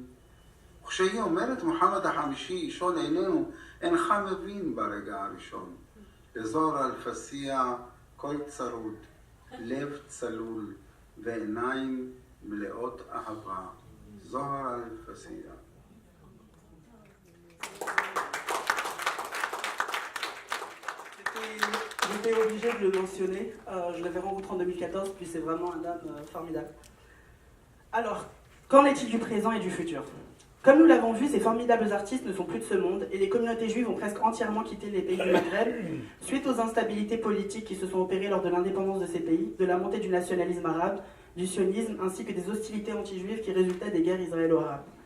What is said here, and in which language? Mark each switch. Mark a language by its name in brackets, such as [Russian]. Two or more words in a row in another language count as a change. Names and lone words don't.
[Hebrew] וכשהיא אומרת מוחמד החמישי אישון עינינו, אינך מבין ברגע הראשון. לזוהר אלפסיה קול צרוד, לב צלול ועיניים מלאות אהבה. זוהר אלפסיה. [French] J'étais obligée de le mentionner, je l'avais rencontré en 2014, puis c'est vraiment un dame formidable. Alors, qu'en est-il du présent et du futur? Comme nous l'avons vu, ces formidables artistes ne sont plus de ce monde, et les communautés juives ont presque entièrement quitté les pays du Maghreb, suite aux instabilités politiques qui se sont opérées lors de l'indépendance de ces pays, de la montée du nationalisme arabe, du sionisme, ainsi que des hostilités anti-juives qui résultaient des guerres israélo-arabes.